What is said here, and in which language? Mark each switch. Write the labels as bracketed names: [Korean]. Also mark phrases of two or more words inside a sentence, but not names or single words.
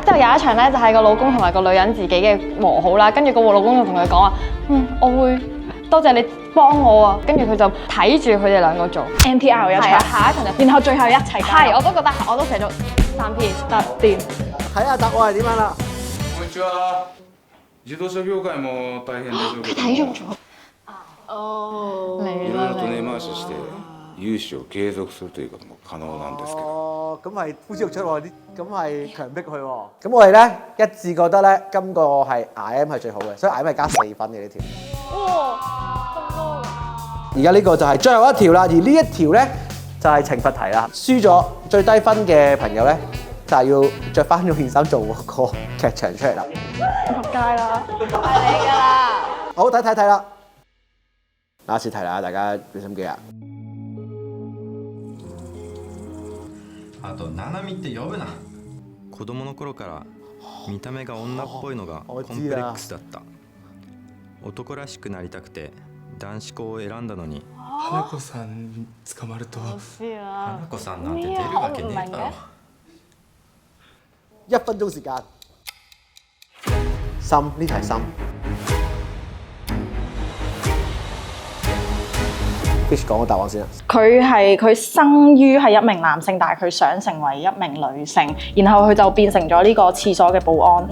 [Cantonese] 之後有一場咧就係個老公同埋個女人自己嘅和好啦。跟住個老公就同佢講話，我會多謝你幫我啊。跟住佢就睇住佢哋兩個做 NTR 一場，下一場就然後最後一齊。係，我都覺得我都寫咗3P 得掂。睇下答案係點樣啦。 [Japanese] こんにちは。自動車業界も大変でしょうけど。 [Cantonese] 睇中咗。哦。 [Japanese] いろいろと根回しして融資を継続するということも可能なんですけど。 [Cantonese] 哦，咁係呼之欲出喎，咁係強迫佢喎。咁我哋咧一致覺得咧，今個係 IM 係最好嘅，所以 IM 係加4分嘅呢條。哇，咁多！而家呢個就係最後一條啦，而呢一條咧就係懲罰題啦。輸咗最低分嘅朋友咧，就係要着翻嗰件衫做個劇場出嚟啦。仆街啦！係你㗎啦。好，睇啦。嗱，試題啦，大家俾心機啊！ [Japanese] あと、ナナミって呼ぶな。子供の頃から見た目が女っぽいのがコンプレックスだった。男らしくなりたくて男子校を選んだのに。花子さん捕まると。花子さんなんて出るわけねえだろ。 [Cantonese] 1分鐘時間。心呢題心。Fish 講個答案先啦。佢生於係一名男性，但係佢想成為一名女性，然後佢就變成咗呢個廁所嘅保安。